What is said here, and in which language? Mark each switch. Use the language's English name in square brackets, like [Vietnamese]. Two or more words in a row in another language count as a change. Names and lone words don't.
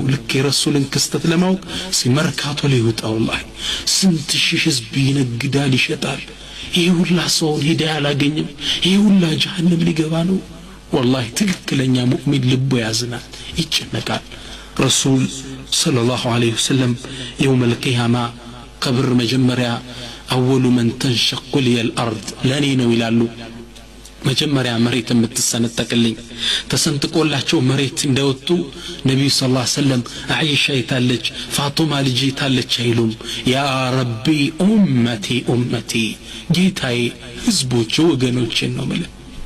[Amharic] ልክ የረሱልን ክስተት ለማወቅ ሲመርካቶ ላይ ወጣ والله ስንት ሺህ ህዝብ ይነግዳል ይሸጣል ይሄ ሁላ ሰው ሄዳ ያላገኘም ይሄ ሁላ ጀሃነም ሊገባ ነው والله ትክክለኛ ሙእሚን ልቡ ያዝናል ይጨነቃል ረሱል [Arabic] صلى الله عليه وسلم يوم القيامة [Amharic] ቀብር መጀመሪያ [Arabic] اول من تنشق لي الارض [Amharic] ለኔ ነው ይላሉ መጀመሪያ መሬት የምትሰነጠቅልኝ ተሰንጥቆላቸው መሬት እንደወጡ ነብዩ [Arabic] صلى الله عليه وسلم [Amharic] አይሻ ይታለች ፋጡማ ልጅ ይታለች አይሉም [Arabic] يا ربي أمتي أمتي [Amharic] ጌታዬ ህዝቦች ወገኖቼ ነው ማለት